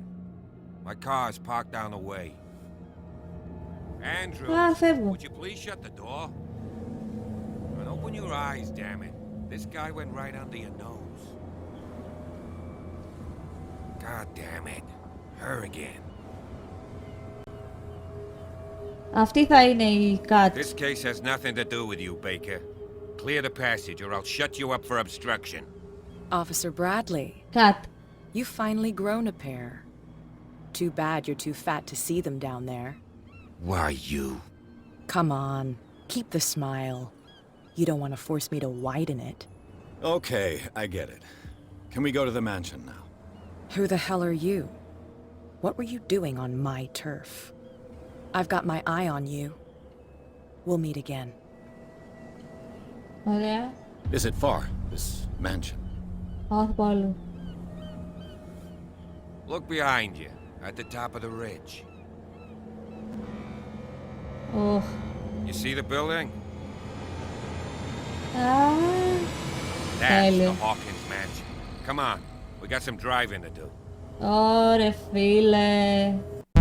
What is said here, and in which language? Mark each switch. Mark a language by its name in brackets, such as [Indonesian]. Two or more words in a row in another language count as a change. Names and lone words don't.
[English] My car's parked down the way. Andrew, [Greek] φεύγω. [English] would you please shut the door? And open your eyes, damn it. This guy went right under your nose. God damn it. Her again. [Greek] Αυτή θα είναι η Kat. [English] This case has nothing to do with you, Baker. Clear the passage or I'll shut you up for obstruction. Officer Bradley. Kat. You've finally grown a pair. Too bad you're too fat to see them down there. Why, you... Come on, keep the smile. You don't want to force me to widen it. Okay, I get it. Can we go to the mansion now? Who the hell are you? What were you doing on my turf? I've got my eye on you. We'll meet again. [Greek] Ωραία. [English] Is it far, this mansion? [Greek] Όχι πολύ. [English] Look behind you, at the top of the ridge. [Greek] Οχ. [English] You see the building? That's [Greek] Τέλειο. [English] the Hawkins mansion. Come on, we got some driving to do. [Greek] Ωρε φίλε.